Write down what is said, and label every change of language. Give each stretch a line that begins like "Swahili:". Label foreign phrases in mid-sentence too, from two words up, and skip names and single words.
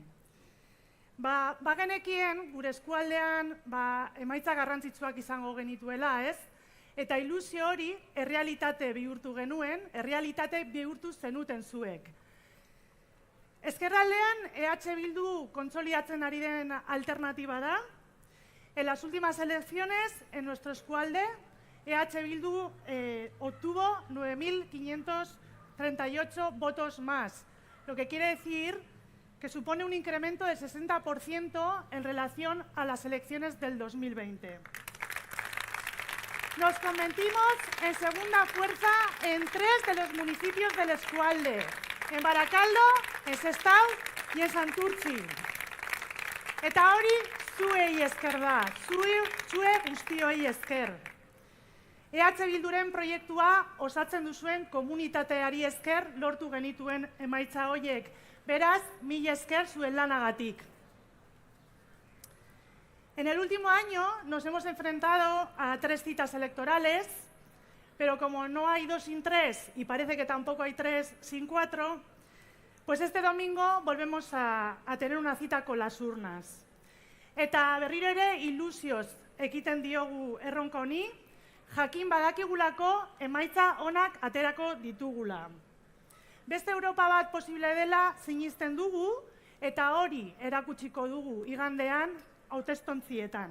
Basque: Bagenekien gure eskualdean emaitza garrantzitsuak izango genituela, ez? Eta ilusio hori errealitate bihurtu genuen, errealitate bihurtu zenuten zuek. Ezkerraldean EH Bildu kontsolidatzen ari den alternatiba da.
Spanish: En las últimas elecciones, en nuestro eskualde, EH Bildu obtuvo 9.538 votos más, lo que quiere decir que supone un incremento del 60% en relación a las elecciones del 2020. Nos convertimos en segunda fuerza en 3 de los municipios del Eskualde, en Barakaldo, en Sestao y en Santurtzi.
Basque: Eta hori zuei esker da, zue guztioi esker. EH Bilduren proiektua osatzen duzuen komunitateari esker lortu genituen emaitza horiek. Beraz, mila esker zuen lanagatik.
Spanish: En el último año nos hemos enfrentado a 3 citas electorales, pero como no hay 2 sin 3 y parece que tampoco hay 3 sin 4, pues este domingo volvemos a tener una cita con las urnas.
Basque: Eta berriro ere ilusioz ekiten diogu erronka honi, jakin badakigulako emaitza onak aterako ditugula. Beste Europa bat posible dela sinisten dugu eta hori erakutsiko dugu igandean hautestontzietan.